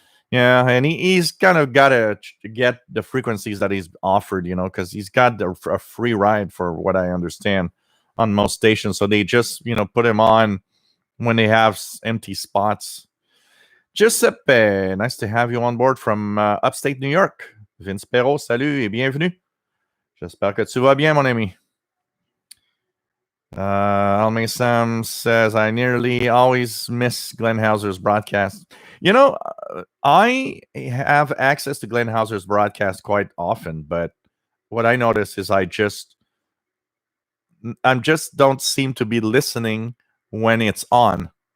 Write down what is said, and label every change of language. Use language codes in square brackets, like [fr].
[en] Yeah, and he's kind of got to get the frequencies that he's offered, because he's got a free ride, for what I understand, on most stations. So they just, put him on when they have empty spots. Giuseppe, nice to have you on board from upstate New York. [fr] Vince Perrault, salut et bienvenue. J'espère que tu vas bien, mon ami. [en] Almay Sam says, I nearly always miss Glenn Hauser's broadcast. I have access to Glenn Hauser's broadcast quite often, but what I notice is I just don't seem to be listening when it's on.